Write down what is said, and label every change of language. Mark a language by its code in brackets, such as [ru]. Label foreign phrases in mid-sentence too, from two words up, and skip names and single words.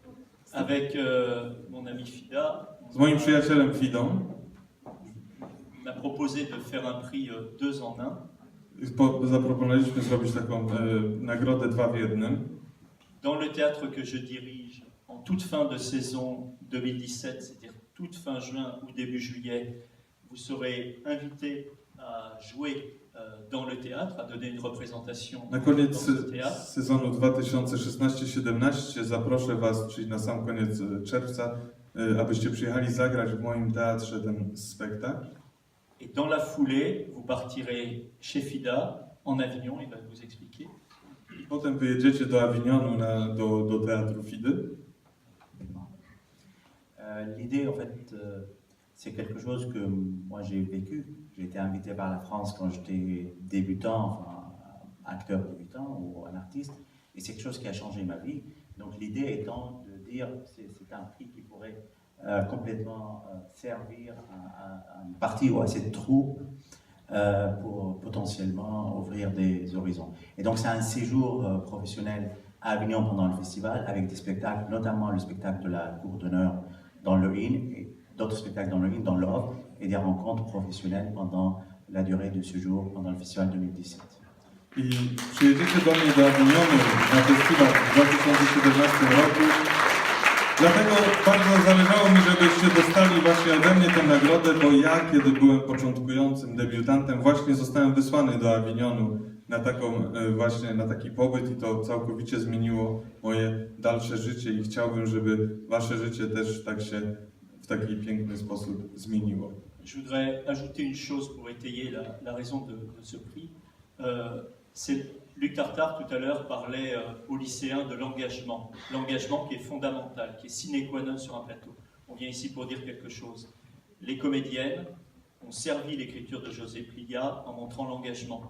[fr] Avec mon ami Fida, [pl] Z moim przyjacielem Fidą [fr] on a proposé de faire un prix 2 en 1. [pl] Zaproponowaliśmy zrobić taką nagrodę 2 w 1. [fr] Dans le théâtre que je dirige, en toute fin de saison 2017, c'est-à-dire toute fin juin ou début juillet, vous serez invité à jouer dans le théâtre, à donner une représentation [pl] Na [fr] dans [pl] koniec [fr] ce théâtre. [pl] sezonu 2016-17 zaproszę Was, czyli na sam koniec czerwca, abyście przyjechali zagrać w moim teatrze ten spektakl. [fr] Et dans la foulée, vous partirez chez FIDA, en Avignon, il va vous expliquer. [pl] Potem wyjedziecie do Avignonu, do teatru Fidy. [fr] L'idée, en fait, c'est quelque chose que moi j'ai vécu. J'ai été invité par la France quand j'étais débutant, enfin acteur débutant ou un artiste, et c'est quelque chose qui a changé ma vie. Donc l'idée étant de dire c'est un prix qui pourrait complètement servir à une partie ou à cette troupe pour potentiellement ouvrir des horizons. Et donc c'est un séjour professionnel à Avignon pendant le festival avec des spectacles, notamment le spectacle de la Cour d'honneur dans le Inn et d'autres spectacles dans le Inn, dans l'Offre, et des rencontres professionnelles pendant la durée de ce jour pendant le festival 2017. [pl] I przyjedziecie do mnie do Avignonu na festiwal w 2017 roku. Dlatego bardzo zależało mi, żebyście dostali właśnie ode mnie tę nagrodę, bo ja, kiedy byłem początkującym debiutantem, właśnie zostałem wysłany do Avignonu na taki pobyt i to całkowicie zmieniło moje dalsze życie i chciałbym, żeby wasze życie też tak się w taki piękny sposób zmieniło. [fr] Je voudrais ajouter une chose pour étayer la raison de ce prix. Luc Tartare, tout à l'heure, parlait aux lycéens de l'engagement. L'engagement qui est fondamental, qui est [la] sine qua non [fr] sur un plateau. On vient ici pour dire quelque chose. Les comédiennes ont servi l'écriture de José Plia en montrant l'engagement.